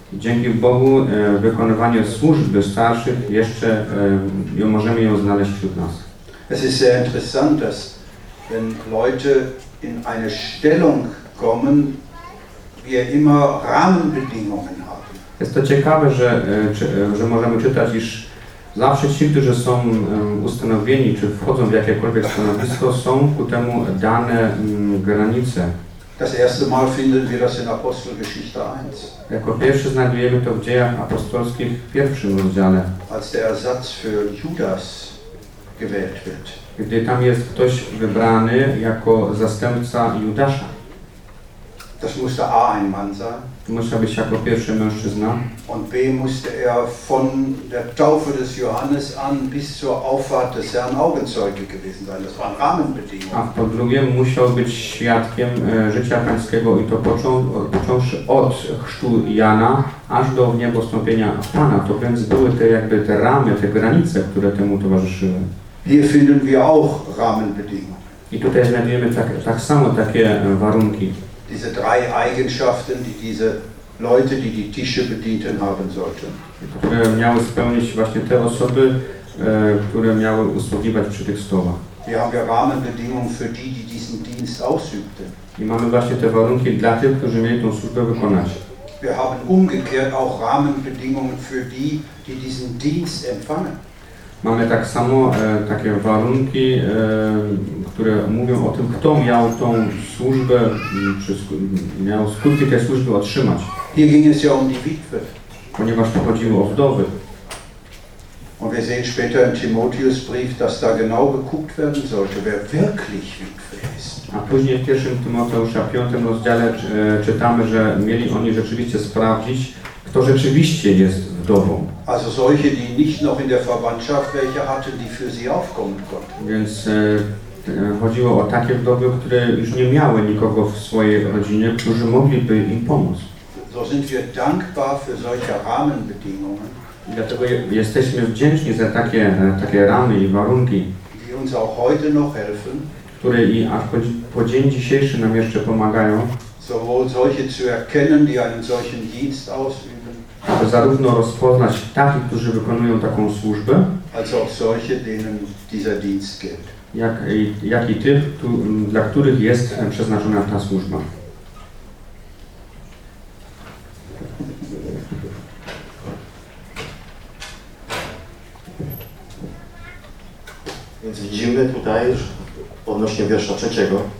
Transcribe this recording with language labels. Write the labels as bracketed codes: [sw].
[pl] Dzięki Bogu wykonywanie służby starszych jeszcze możemy ją znaleźć wśród nas. [de] Es ist sehr interessant, dass wenn Leute in eine Stellung kommen, wir immer Rahmenbedingungen haben. [pl] Jest to ciekawe, że możemy czytać, iż zawsze ci, którzy są ustanowieni, czy wchodzą w jakiekolwiek stanowisko, są ku temu dane granice. [de] Das erste Mal finden wir das in Apostelgeschichte 1. [pl] Jako pierwszy znajdujemy to w Dziejach Apostolskich w pierwszym rozdziale. [de] Als der Ersatz für Judas gewählt wird. [pl] Gdy tam jest ktoś wybrany jako zastępca Judasza. [de] Das musste A ein Mann sein. [pl] Musiał być jako pierwszy mężczyzna. [de] Und B musste er von der Taufe des Johannes an bis zur Auffahrt des Herrn Augenzeuge gewesen sein. Das waren Rahmenbedingungen. [pl] A po drugie musiał być świadkiem życia Pańskiego i to począwszy od chrztu Jana aż do wniebowstąpienia Pana. To więc były te jakby te ramy, te granice, które temu towarzyszyły. [de] Hier finden wir auch Rahmenbedingungen. [pl] I tutaj znajdujemy tak samo takie warunki. [de] Diese drei Eigenschaften, die diese Leute, die die Tische bedienten, haben sollten. [pl] Które miały spełnić właśnie te osoby, które miały usługiwać przy tych stołach. [de] Wir haben ja Rahmenbedingungen für die, die diesen Dienst ausübten. [pl] I mamy właśnie te warunki dla tych, którzy mieli tą służbę wykonać. [de] Wir haben umgekehrt auch Rahmenbedingungen für die, die diesen Dienst empfangen. [pl] Mamy tak samo takie warunki, które mówią o tym, kto miał tą służbę, miał skutki tej służby otrzymać. [de] Hier ging es ja um die Witwe. [pl] Ponieważ to chodziło o wdowy. [de] Und wir sehen später im Timotheusbrief, dass da genau geguckt werden sollte, wer wirklich Witwe ist. [pl] A później w 1 Tymoteusza 5 rozdziale czytamy, że mieli oni rzeczywiście sprawdzić, kto rzeczywiście jest wdową. [de] Also solche, die nicht noch in der Verwandtschaft welche hatten, die für sie aufkommen konnten. [pl] Więc chodziło o takie wdowy, które już nie miały nikogo w swojej rodzinie, którzy mogliby im pomóc. [de] So sind wir dankbar für solche Rahmenbedingungen. [pl] Dlatego jesteśmy wdzięczni za takie ramy i warunki, [de] die uns auch heute noch helfen, [pl] które i aż po dzień dzisiejszy nam jeszcze pomagają. [de] Sowohl solche zu erkennen, die einen solchen Dienst ausüben, [pl] aby zarówno rozpoznać takich, którzy wykonują taką służbę, [de] solche, denen dieser Dienst gilt. [pl] Jak i tych, dla których jest przeznaczona ta służba. Więc widzimy tutaj już odnośnie wiersza trzeciego.